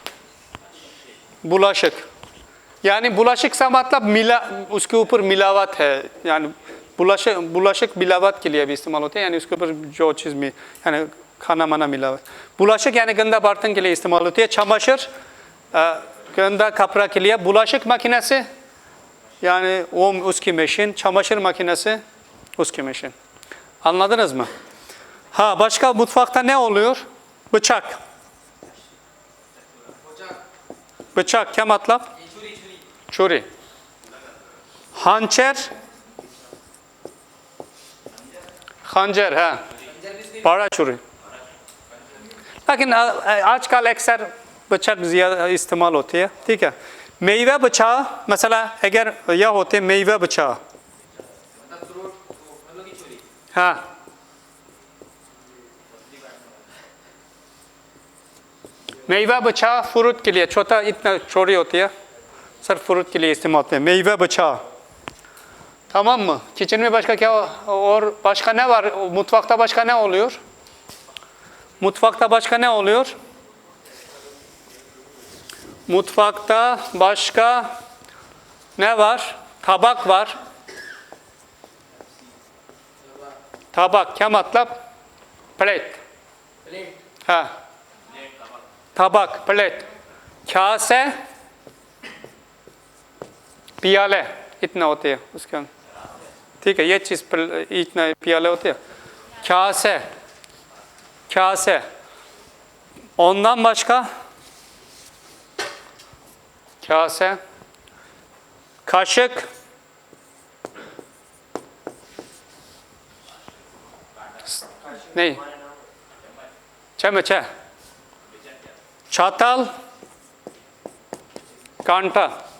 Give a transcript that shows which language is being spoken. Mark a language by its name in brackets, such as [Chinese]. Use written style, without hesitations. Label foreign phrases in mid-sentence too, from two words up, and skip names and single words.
[Hindi] बुलाशक यानी बुलाशक का मतलब मिला, उसके ऊपर मिलावट है, यानी बुलाशक मिलावट के लिए भी इस्तेमाल होते हैं, यानी उसके ऊपर जो चीज़ में यानी खाना माना मिलावट। बुलाशक यानी गंदा बर्तन के लिए इस्तेमाल होती है। çamaşır गंदा कपड़ा के लिए। [Turkish] bulaşık makinesi yani o उसकी machine, çamaşır makinesi उसकी machine. Anladınız mı? Ha, başka mutfakta ne oluyor? Bıçak. Bıçak [Hindi] क्या मतलब? छुरी। खंजर, खंजर है, बड़ा छुरी। लेकिन आजकल अक्सर बचाक ज़्यादा इस्तेमाल होती है। ठीक है, [Turkish] meyve bıçağı, [Hindi] मसला अगर यह होते [Turkish] meyve bıçağı, [Hindi] हाँ, [Turkish] meyve bıçağı [Hindi] फ्रूट के लिए, छोटा इतना छोटी होती है, सिर्फ फ्रूट के लिए इस्तेमाल होते हैं। [Turkish] meyve bıçağı, tamam mı? Kitchen में başka [Hindi] क्या और [Turkish] başka ne var? Mutfakta başka ne oluyor? Mutfakta başka ne oluyor? Mutfakta başka ne var? Tabak var. Tabak [Hindi] क्या मतलब? प्लेट। हाँ, tabak, प्लेट। [Turkish] kase, piyale, [Hindi] इतना होते हैं उसके अंदर। ठीक है, ये चीज़ इतना पियाले होते हैं। [Turkish] kase, kase. Ondan başka? Kase, kaşık, ne? Çemçe, çatal, kanta.